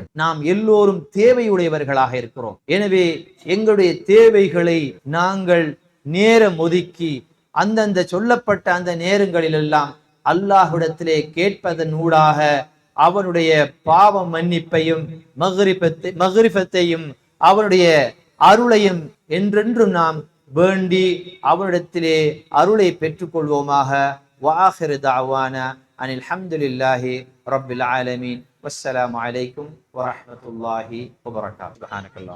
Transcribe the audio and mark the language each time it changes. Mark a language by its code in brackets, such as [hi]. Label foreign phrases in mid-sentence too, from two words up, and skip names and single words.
[ta] நாம் எல்லோரும் தேவையுடையவர்களாக இருக்கிறோம். எனவே எங்களுடைய தேவைகளை நாங்கள் நேரம் ஒதுக்கி அந்தந்த சொல்லப்பட்ட அந்த நேரங்களில் எல்லாம் அல்லாஹ்விடத்திலே கேட்பதன் ஊடாக அவனுடைய பாவ மன்னிப்பையும் மக்ரிஃபத்தையும் அவனுடைய அருளையும் என்றென்றும் நாம் வேண்டி அவனிடத்திலே அருளை பெற்றுக்கொள்வோமாக. [ar] وآخر دعوانا أن الحمد لله رب العالمين والسلام عليكم ورحمة الله وبركاته. سبحانك اللهم